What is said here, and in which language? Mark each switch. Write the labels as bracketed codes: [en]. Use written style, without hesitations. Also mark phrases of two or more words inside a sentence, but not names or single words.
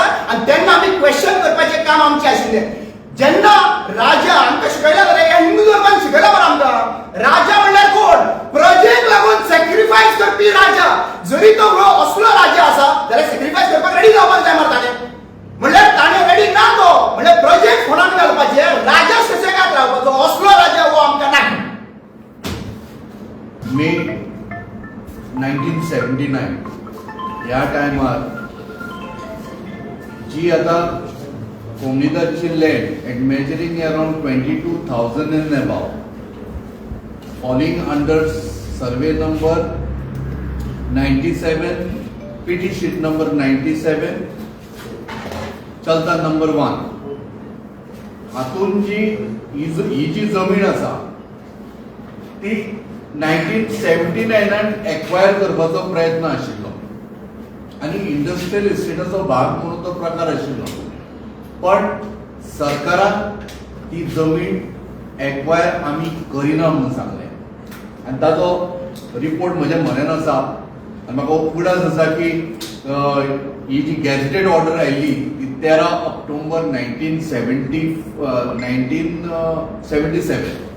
[kok] आणि तेन्ना आमी क्वेश्चन करपाचें काम आमचें आशिल्लें जेन्ना राजा आमकां शिकयला जाल्यार ह्या हिंदू धर्मान शिकयला मरे आमकां राजा म्हणल्यार कोण प्रजेक लागून सॅक्रिफायस करपी राजा जरी तो असलो राजा आसा जाल्यार सॅक्रिफायस करपाक रेडी जावपाक जाय मरे ताणें म्हणल्यार ताणें रेडी ना तो म्हणल्यार प्रजेक फोंडान घालपाचें राजा सुसेगाद रावपाचो असलो राजा हो आमकां ना. [en] मे 1979 [kok] ह्या टायमार जी आता कोमनीदाची [en] land at measuring around 22,000 and above falling under survey number [kok] 97 पीटी शीट नंबर 97 चलता नंबर 1 हातून ही जी जमीन आसा ती 1979 एक्वायर करपाचो प्रयत्न आशिल्लो आणि [en] industrial estatacho [kok] भाग म्हणून तो प्रकार आशिल्लो पण सरकारान ती जमीन एक्वायर आमी करिना म्हणून सांगलें आणि ताचो रिपोर्ट म्हज्या म्हऱ्यान आसा आनी म्हाका उगडास आसा की ही जी [en] gazetted order [kok] आयिल्ली ती 13 ऑक्टोबर 1977